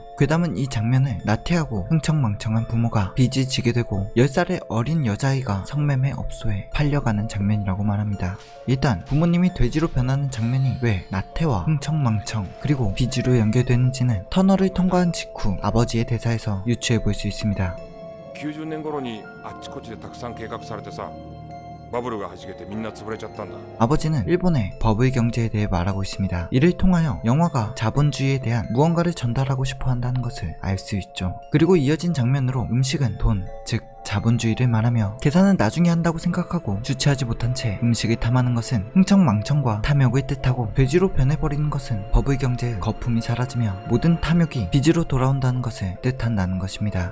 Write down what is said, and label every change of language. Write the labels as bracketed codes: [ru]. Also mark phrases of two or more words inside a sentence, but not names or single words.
[ko] 괴담은 이 장면을 나태하고 흥청망청한 부모가 빚을 지게 되고 10살의 어린 여자아이가 성매매 업소에 팔려가는 장면이라고 말합니다. 일단 부모님이 돼지로 변하는 장면이 왜 나태와 흥청망청 그리고 빚으로 연결되는지는 터널을 통과한 직후 아버지의 대사에서 유추해 볼 수 있습니다. [ja] 90 年頃にあっちこっちでたくさん計画されてさバブルが弾けてみんな潰れちゃったんだ. [ko] 아버지는 일본의 버블 경제에 대해 말하고 있습니다. 이를 통하여 영화가 자본주의에 대한 무언가를 전달하고 싶어 한다는 것을 알 수 있죠. 그리고 이어진 장면으로 음식은 돈, 즉 자본주의를 말하며 계산은 나중에 한다고 생각하고 주체하지 못한 채 음식을 탐하는 것은 흥청망청과 탐욕을 뜻하고 돼지로 변해버리는 것은 버블 경제의 거품이 사라지며 모든 탐욕이 빚으로 돌아온다는 것을 뜻한다는 것입니다.